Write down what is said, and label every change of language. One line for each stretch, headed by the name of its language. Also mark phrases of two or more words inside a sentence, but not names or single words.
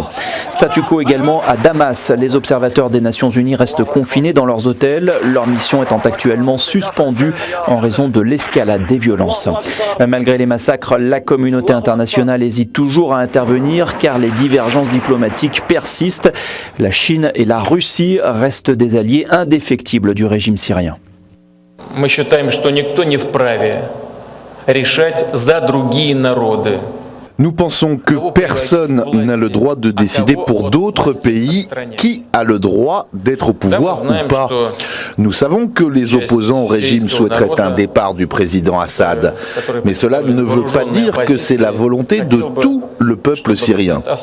French: Statu quo également à Damas. Les observateurs des Nations Unies restent confinés dans leurs hôtels, leur mission étant actuellement suspendue en raison de l'escalade des violences. Malgré les massacres, la communauté internationale hésite toujours à intervenir car les divergences diplomatiques persistent. La Chine et la Russie restent des alliés indéfectibles du régime syrien.
Russian: Мы считаем, что никто не вправе решать за другие народы.
French: Nous pensons que personne n'a le droit de décider pour d'autres pays qui a le droit d'être au pouvoir ou pas. Nous savons que les opposants au régime souhaiteraient un départ du président Assad, mais cela ne veut pas dire que c'est la volonté de tout le peuple syrien.